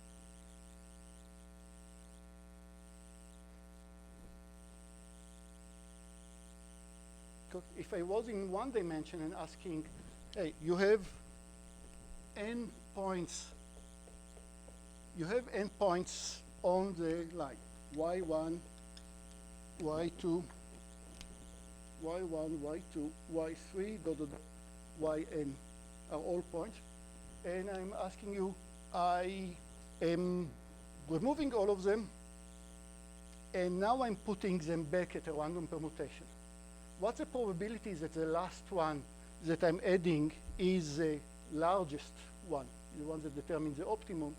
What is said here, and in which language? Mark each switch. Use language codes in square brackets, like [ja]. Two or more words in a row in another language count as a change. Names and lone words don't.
[en] If I was in one dimension and asking, hey, you have n points on the line, y1, y2, y1, y2, y3, yn are all points. And I'm asking you, I am removing all of them, and now I'm putting them back at a random permutation. What's the probability that the last one that I'm adding is the largest one, the one that determines the optimum?